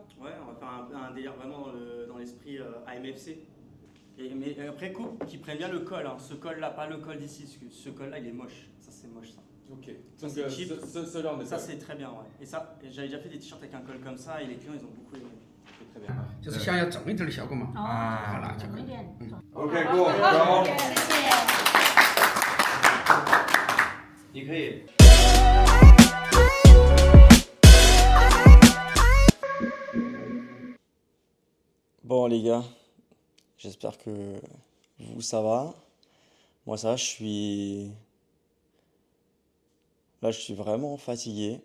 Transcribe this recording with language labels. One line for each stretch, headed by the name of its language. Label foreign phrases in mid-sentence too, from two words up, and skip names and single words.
French: Ouais, on va faire un délire vraiment dans l'esprit AMFC. Mais après, qui prenne bien le col. Hein. Ce col-là, pas le col d'ici. Parce que ce col-là, il est moche. Ça, c'est moche, ça. Ok. Ça, Donc, c'est cheap. ce genre de Ça, col. c'est très bien, ouais. Et ça, j'avais déjà fait des t-shirts avec un col comme ça et les clients, ils ont beaucoup aimé. C'est très bien.
Chinese: 就是想要正一点的效果嘛。啊，那就可以。整一点。 OK，过，然后。谢谢。你可以。
French: Bon les gars, j'espère que vous ça va. Moi ça va, je suis vraiment fatigué.